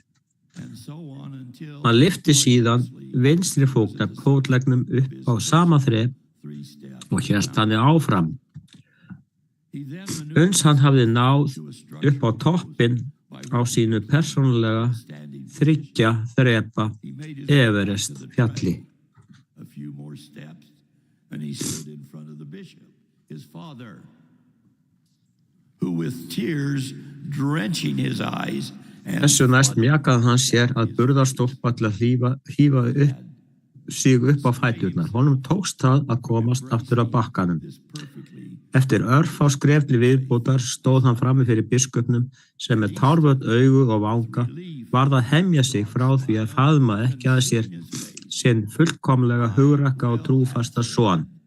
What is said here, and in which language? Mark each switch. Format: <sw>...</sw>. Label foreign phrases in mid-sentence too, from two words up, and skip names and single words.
<is>Hann lyfti síðan vinstri fótleggnum upp á sama þrep og hélt hann áfram. Uns hann hafði náð upp á toppinn á sínu persónulega 3 þrepa Everest fjalli.</is> <en>A few more steps, and he stood in front of the bishop, his father, who with tears drenching his eyes.</en> <is>Þessu næst mjakaði hann sér að burðarstólpa til að hífa sig upp á fæturnar. Honum tókst það að komast aftur á bakkanum. Eftir örfá skref til viðbótar stóð hann frammi fyrir biskupnum sem með tárvöld augu og vanga varð að hemja sig frá því að faðma ekki að sér sinn fullkomlega hugrakka og trúfasta son.</is>